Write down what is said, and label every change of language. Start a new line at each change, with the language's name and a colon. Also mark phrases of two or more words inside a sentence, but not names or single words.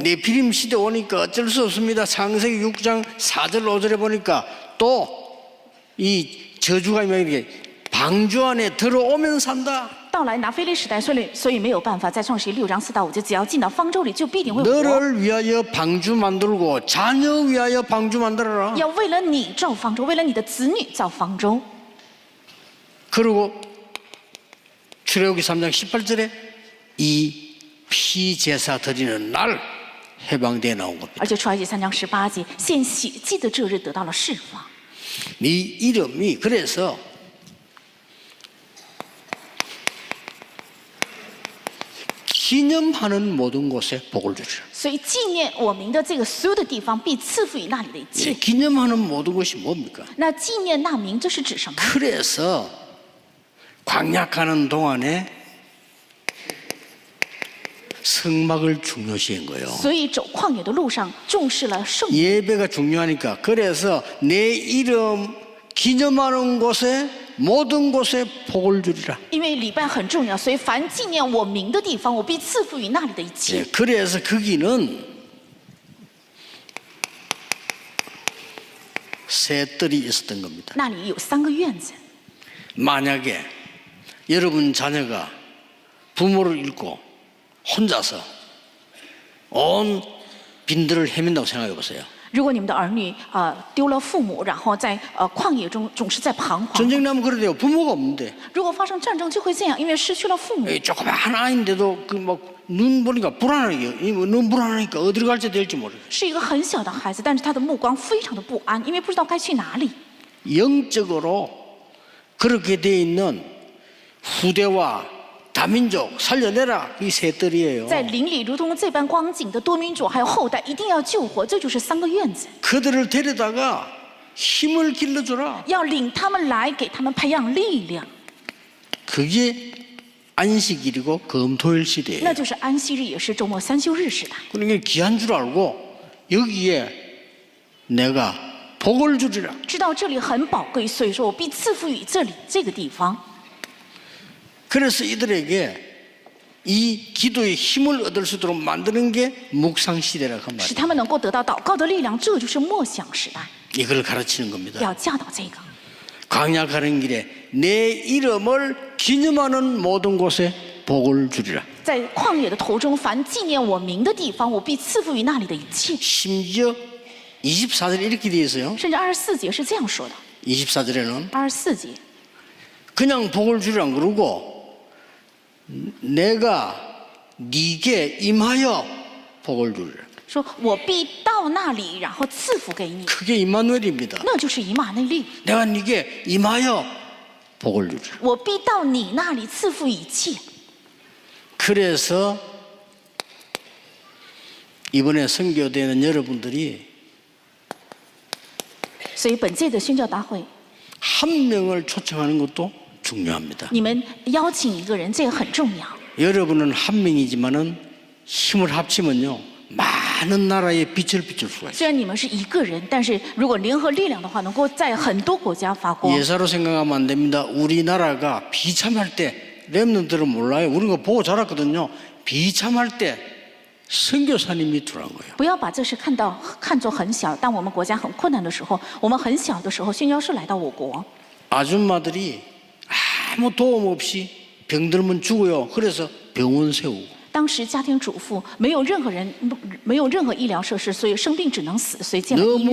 Korean: 네피림 시대 오니까 어쩔 수 없습니다. 창세기 6장 4절 5절에 보니까 또 이 저주가 이렇게 방주 안에 들어오면 산다.
Chinese: 到来拿非利时代，所以没有办法，在创世记6章4到5节，只要进到方舟里，就必定会活。
Korean: 너를 위하여 방주 만들고 자녀 위하여 방주 만들어라.
Chinese: 要为了你造方舟，为了你的子女造方舟。
Korean: 그리고 출애굽기 3장 18절에 이 피제사 드리는 날 해방되어 나온 겁니다.
Chinese: 而且出埃及3章18节，献血祭的这日得到了释放。
Korean: 네 이름이 그래서 기념하는 모든 곳에 복을 주리라.
Chinese: 所以纪念我名的这个所有的地方，必赐福于那里的一切。
Korean: 기념하는 모든 것이 뭡니까?
Chinese: 那纪念那名，这是指什么？
Korean: 그래서 광약하는 동안에 성막을 중요시한 거예요.
Chinese: 所以走旷野的路上重视了圣约，
Korean: 예배가 중요하니까 그래서 내 이름 기념하는 곳에 모든 곳에 복을 주리라.
Chinese: 因为礼拜很重要，所以凡纪念我名的地方，我必赐福于那里的一切。
Korean: 그래서 거기는 새 뜰이 있었던 겁니다.
Chinese: 那里有3个院子，
Korean: 만약에 여러분 자녀가 부모를 잃고 혼자서 온 빈들을 헤맨다고 생각해 보세요.
Chinese: 如果你们的儿女丢了父母，然后在旷野中总是在彷徨。
Korean: 전쟁 나면 그래도요. 부모가 없는데
Chinese: 如果发生战争就会这样，因为失去了父母。
Korean: 조그마한 아이인데도 그 막 눈 보니까 불안해요. 눈 불안하니까 어디로 갈지 될지 모르겠어요.
Chinese: 是一个很小的孩子，但是他的目光非常的不安，因为不知道该去哪里。
Korean: 영적으로 그렇게 돼 있는 후대와 다민족 살려내라. 이 새 뜰이에요.
Chinese: 在灵里如同这般光景的多民族还有后代，一定要救活，这就是3个院子。
Korean: 그들을 데려다가 힘을 길러줘라.
Chinese: 要领他们来，给他们培养力量，
Korean: 그게 안식일이고 금토일 시대예요.
Chinese: 那就是安息日，也是周末3休日时代。
Korean: 그러니까 귀한 줄 알고 여기에 내가 복을 주리라.
Chinese: 知道这里很宝贵，所以说我必赐福于这里这个地方。
Korean: 그래서 이들에게 이 기도의 힘을 얻을 수 있도록 만드는 게 묵상 시대라고 한
Chinese: 使
Korean: 말이에요.
Chinese: 他们能够得到祷告的力量，这就是默想时代，
Korean: 이걸 가르치는 겁니다.
Chinese: 要教导这个。
Korean: 광야 가는 길에 내 이름을 기념하는 모든 곳에 복을 주리라.
Chinese: 在旷野的途中，凡纪念我名的地方，我必赐福于那里的一切。
Korean: 심지어 24절에 이렇게 되어 있어요.
Chinese: 甚至24节是这样说的。
Korean: 24절에는
Chinese: 24节，
Korean: 그냥 복을 주리라 그러고 내가 네게 임하여 복을 주리라.
Chinese: 说我必到那里，然后赐福给你，
Korean: 그게 임마누엘입니다.
Chinese: 那就是以马内利。
Korean: 내가 네게 임하여 복을 주리라.
Chinese: 我必到你那里赐福一切。
Korean: 그래서 이번에 선교되는 여러분들이
Chinese: 所以本届的宣教大会，
Korean: 한 명을 초청하는 것도 중요합니다.
Chinese: 你们邀请一个人，这个很重要。
Korean: 여러분은 한 명이지만은 힘을 합치면요 많은 나라에 빛을 비출 수가 있어요.
Chinese: 虽然你们是一个人，但是如果联合力量的话，能够在很多国家发光。
Korean: 예사로 생각하면 안 됩니다. 우리나라가 비참할 때 렘넌트들은 몰라요. 우리가 보고 자랐거든요. 비참할 때 선교사님이 들어간 거예요.
Chinese: 不要把这事看作很小。当我们国家很困难的时候，我们很小的时候，宣教士来到我国，
Korean: 아줌마들이 아무 도움 없이 병들면 죽어요. 그래서 병원 세우고
Chinese: 当时家庭主妇没有任何医疗设施，所以生病只能死，所以建了医